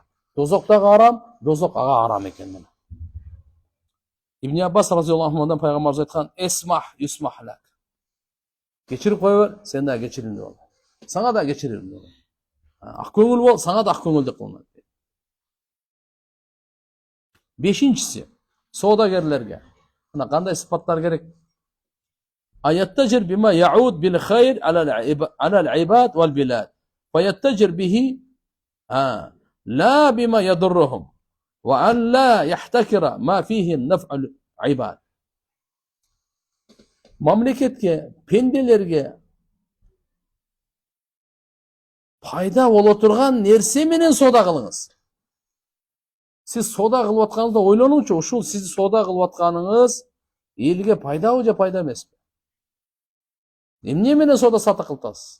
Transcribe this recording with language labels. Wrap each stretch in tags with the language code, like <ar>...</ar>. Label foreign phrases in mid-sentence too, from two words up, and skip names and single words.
<ky>Дозок дагы арам, дозок ага арам экен. Ибн Аббас</ky> <ar>رضي الله عنه</ar> <ky>пайгамбарыбыз айткан:</ky> <ar>"اسمح يسمح لك."</ar> <ky>Кечирип кой бер, сен да кечирилип бол. Сага да кечирилип бол. Ак көңүл бол, сага да ак көңүлдүк кылынат. Бешинчиси, соодагерлерге. Мына кандай сыпаттар керек?</ky> <ar>أيتجر بما يعود بالخير على العباد والبلاد فيتجر به لا بما يضرهم وأن لا يحتكر ما فيه النفع العباد.</ar> <ky>Mamleketke, pendelerge пайда боло турган нерсе менен соода кылыңыз. Сиз соода кылып атканыңызда ойлонуңчу, ушул сиз соода кылып атканыңыз элге пайдабы же пайда эмеспи? Эмне менен соода сатык кылып атасыз?</ky>